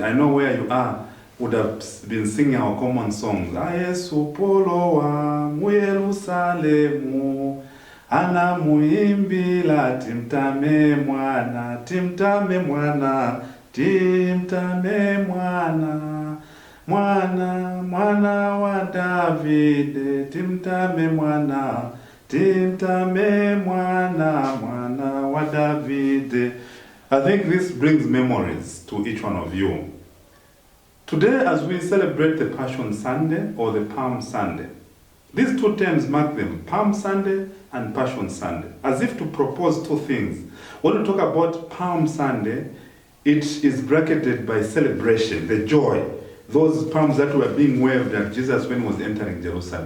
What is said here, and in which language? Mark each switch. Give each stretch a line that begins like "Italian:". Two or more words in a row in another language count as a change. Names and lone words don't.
English: I know where you are would have been singing our common songs.
Nyanja: Yesu polo wa mu Yerusalemu, ana muimbila timtame mwana, timtame mwana, timtame mwana. Mwana, mwana wa Davide, timtame mwana, timtame mwana, mwana wa Davide.
English: I think this brings memories to each one of you. Today, as we celebrate the Passion Sunday or the Palm Sunday, these two terms mark them, Palm Sunday and Passion Sunday, as if to propose two things. When we talk about Palm Sunday, it is bracketed by celebration, the joy, those palms that were being waved at Jesus when he was entering Jerusalem.